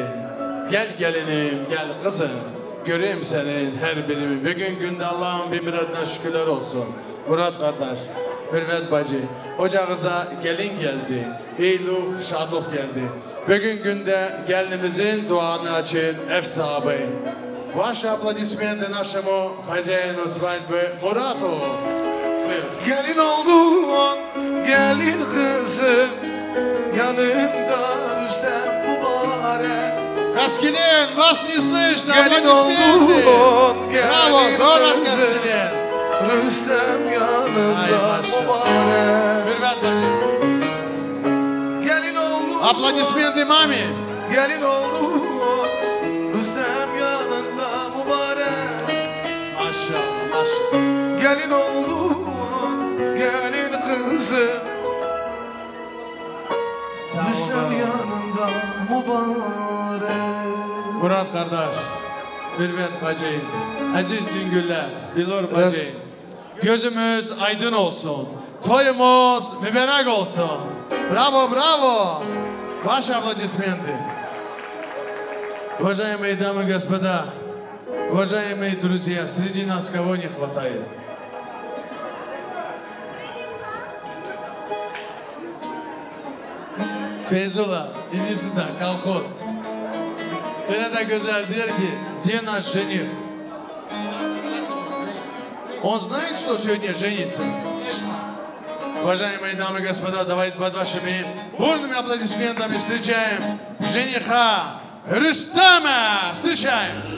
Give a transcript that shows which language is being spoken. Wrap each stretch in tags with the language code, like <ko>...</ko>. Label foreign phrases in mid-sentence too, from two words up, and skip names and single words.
<tr>Gel gelinim, gel kızım, göreyim senin her birimi. Bugün günde Allah'ın bir miradına şükürler olsun. Murat kardeş, Mürvet bacı, ocağıza gelin geldi, iyiluk, şadlık geldi. Bugün günde gelinimizin duanı açın ev sahibi.</tr> <ru>Ваши аплодисменты нашему хозяину свадьбы Murat'u.</ru> <tr>Gelin oldun, gelin kızım, yanında Rüstem mübarek. Kaskinin,</tr> <ru>вас не слышно,</ru> <tr>Gelin</tr> <ru>аплодисменты.</ru> <tr>oldun, Bravo, gelin Murat kızım, Kaskinin. Rüstem yanında mübarek. Mürvet bacı. Gelin oldun,</tr> <ru>Aplodisменты mami.</ru> <tr>gelin oldun, Rüstem yanında mübarek. Maşallah, maşallah. Gelin oldun, gelin kızım, Rüstem yanında mübarek. Murat kardeş, Mürvet bacı, aziz Düngüller, Bilor bacı. Gözümüz aydın olsun, toyumuz mübarek olsun. Bravo, bravo.</tr> <ru>Ваши аплодисменты. Уважаемые дамы и господа, уважаемые друзья, среди нас кого не хватает? Feyzullah, иди сюда, колхоз.</ru> <tr>Это güzel der ki,</tr> <ru>где наш жених? Он знает, что сегодня женится? Уважаемые дамы и господа, давайте под вашими бурными аплодисментами встречаем жениха Рустама. Встречаем.</ru>